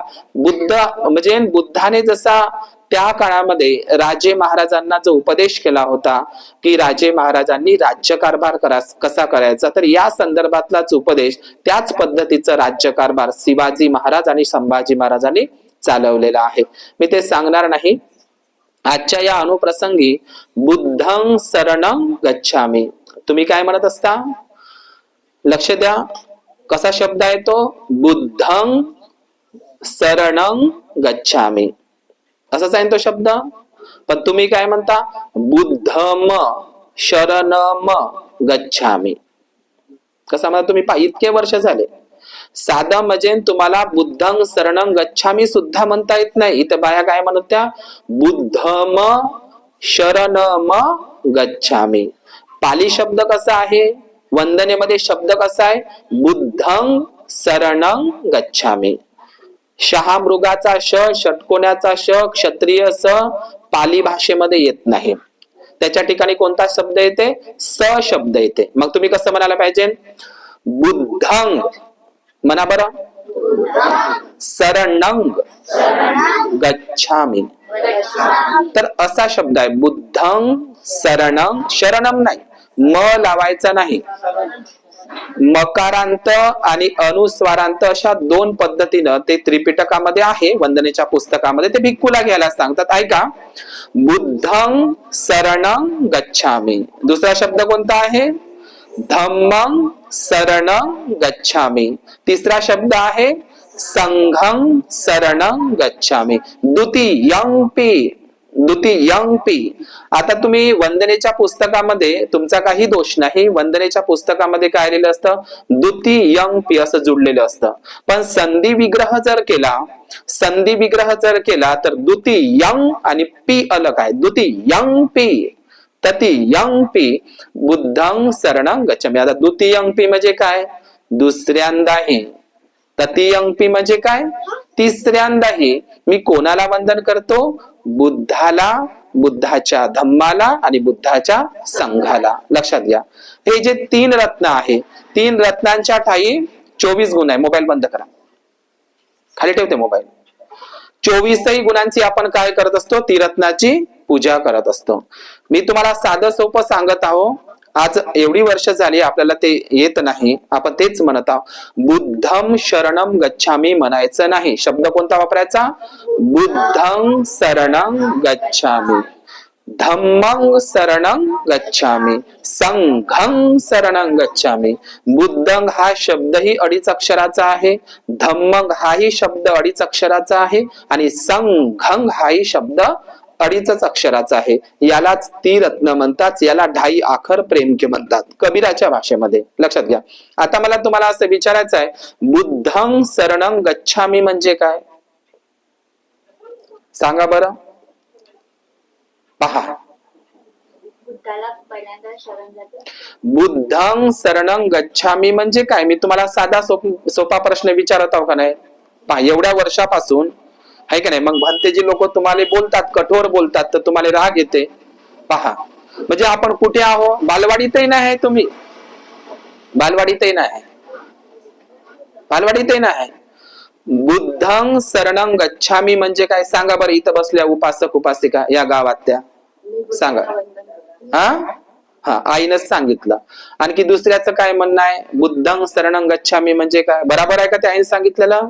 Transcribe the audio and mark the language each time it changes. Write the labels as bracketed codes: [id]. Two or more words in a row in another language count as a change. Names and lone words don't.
[mr] बुद्ध म्हणजे बुद्धाने जसा त्या काळामध्ये राजे महाराजांना जो उपदेश केला होता की राजे महाराजांनी राज्यकारभार कसा करायचा, तर या संदर्भातलाच उपदेश, त्याच पद्धतीचं राज्यकारभार शिवाजी महाराज आणि संभाजी महाराजांनी चालवलेला आहे. मी ते सांगणार नाही. आजच्या या अनुप्रसंगी [pi] बुद्धं शरणं गच्छामि. [mr] तुम्ही काय म्हणत असता? लक्ष द्या, कसा शब्द आहे तो? [pi] बुद्धं शरणं गच्छामि, [mr] असाच आहे तो शब्द. पण तुम्ही काय म्हणता? [pi] बुद्धम शरणम गच्छामि. [mr] कसा म्हणता तुम्ही? इतके वर्ष झाले. साधं म्हणजे तुम्हाला [pi] बुद्धं शरणं गच्छामि [mr] सुद्धा म्हणता येत नाही. इथं बाया काय म्हणत त्या? [pi] बुद्धम शरणम गच्छामि. [mr] पाली शब्द कसा आहे? वंदनेमध्ये शब्द कसा आहे? [pi] बुद्धं शरणं गच्छामि. [mr] शहा मृगाचा श, षटकोण्याचा श, क्षत्रिय स पाली भाषेमध्ये येत नाही. त्याच्या ठिकाणी कोणता शब्द येते? स शब्द येते. मग तुम्ही कसं म्हणायला पाहिजे? बुद्धं म्हणा बरं. [pi] शरणं गच्छामि. [mr] तर असा शब्द आहे [pi] बुद्धं शरणं. [mr] शरणम नाही, म लावायचा नाही. मकारांत आणि अनुस्वारांत अशा दोन पद्धतीनं ते त्रिपिटकामध्ये आहे, वंदनेच्या पुस्तकामध्ये. ते भिक्खूला घ्यायला सांगतात. ऐका, [pi] बुद्धं शरणं गच्छामि. [mr] दुसरा शब्द कोणता आहे? [pi] धम्मं शरणं गच्छामि. [mr] तिसरा शब्द आहे [pi] संघं शरणं गच्छामि. द्वितीयंपी. [mr] आता तुम्ही वंदनेच्या पुस्तकामध्ये, तुमचा काही दोष नाही, वंदनेच्या पुस्तकामध्ये काय लिहिलं असतं? द्वितीयंपी असं जुडलेलं असतं. पण संधी विग्रह जर केला तर द्वितीयं आणि पी अलग आहे. [pi] द्वितीयंपी, तृतीयंपी, बुद्धं शरणं गच्छामि. [mr] आता द्वितीयंपी म्हणजे काय? दुसऱ्यांदाही. तृतीयंपी म्हणजे काय? तिसऱ्यांदाही. मी कोणाला वंदन करतो? बुद्धाला, बुद्धाच्या धम्माला आणि बुद्धाच्या संघाला. लक्षात घ्या, हे जे 3 रत्न आहे, 3 रत्नांच्या ठाई 24 गुण आहे. मोबाईल बंद करा, खाली ठेवते मोबाईल. 24ही गुणांची आपण काय करत असतो? त्रिरत्नाची पूजा करत असतो. मी तुम्हाला साधं सोपं सांगत आहो. आज एवढी वर्ष झाली आपल्याला ते येत नाही, आपण तेच म्हणत आहोत. [pi] बुद्धं शरणं गच्छामि [mr] म्हणायचं नाही. शब्द कोणता वापरायचा? [pi] बुद्धं शरणं गच्छामि. धम्मं शरणं गच्छामी, संघं शरणं गच्छामी. [mr] बुद्धं हा शब्दही अडीच अक्षराचा आहे, धम्मं हाही शब्द अडीच अक्षराचा आहे आणि संघं हाही शब्द अडीचच अक्षराचा आहे. यालाच त्रिरत्न म्हणतात, याला [hi] ढाई आखर प्रेमके [mr] म्हणतात कबीराच्या भाषेमध्ये. लक्षात घ्या. आता मला तुम्हाला असं विचारायचं आहे, [pi] बुद्धं शरणं गच्छामी [mr] म्हणजे काय? सांगा बरं. पहा, [pi] बुद्धं शरणं गच्छामी [mr] म्हणजे काय? मी तुम्हाला साधा सोपा प्रश्न विचारत आहो का नाही? पहा, एवढ्या वर्षापासून आहे का नाही, मग भंतेजी लोक तुम्हाला बोलतात, कठोर बोलतात, तर तुम्हाला राग येते. पहा, म्हणजे आपण कुठे आहो? बालवाडीतही नाही आहे तुम्ही, बालवाडीतही नाही, बालवाडीतही नाही. [pi] बुद्धं शरणं गच्छामी [mr] म्हणजे काय? सांगा बरं. इथं बसल्या उपासक उपासिका या गावात त्या सांगा. हा, आईनच सांगितलं. आणखी दुसऱ्याचं काय म्हणणं आहे? [pi] बुद्धं शरणं गच्छामी [mr] म्हणजे काय? बराबर आहे का ते आईने सांगितलेलं?